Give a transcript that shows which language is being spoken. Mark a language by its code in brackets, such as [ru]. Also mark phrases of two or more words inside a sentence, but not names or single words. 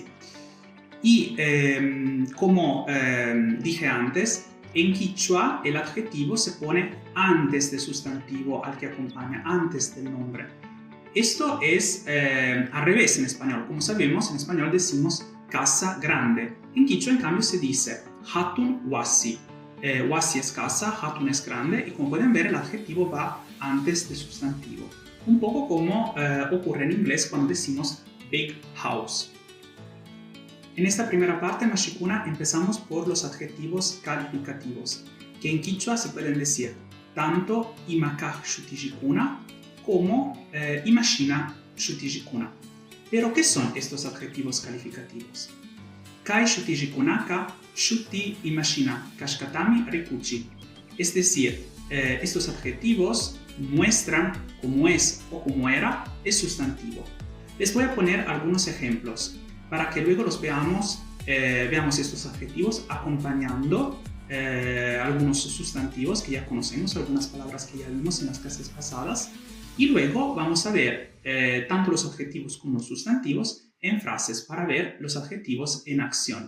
[es] Y como dije antes, en quichua el adjetivo se pone antes del sustantivo al que acompaña, antes del nombre. Esto es al revés en español. Como sabemos, en español decimos casa grande. En quichua, en cambio, se dice [qu] hatun wasi. [es] Wasi es casa, hatun es grande, y como pueden ver, el adjetivo va antes del sustantivo. Un poco como ocurre en inglés cuando decimos [en] big house. [es] En esta primera parte, mashikuna, empezamos por los adjetivos calificativos, que en quichua se pueden decir tanto [qu] imakaj shutijikuna [es] como [qu] imashina shutijikuna. [es] Pero, ¿qué son estos adjetivos calificativos? [qu] Kai shutijikunaka shuti imashina kashkatami rikuchi. [es] Es decir, estos adjetivos muestran cómo es o cómo era el sustantivo. Les voy a poner algunos ejemplos para que luego los veamos estos adjetivos acompañando algunos sustantivos que ya conocemos, algunas palabras que ya vimos en las clases pasadas, y luego vamos a ver tanto los adjetivos como los sustantivos en frases para ver los adjetivos en acción.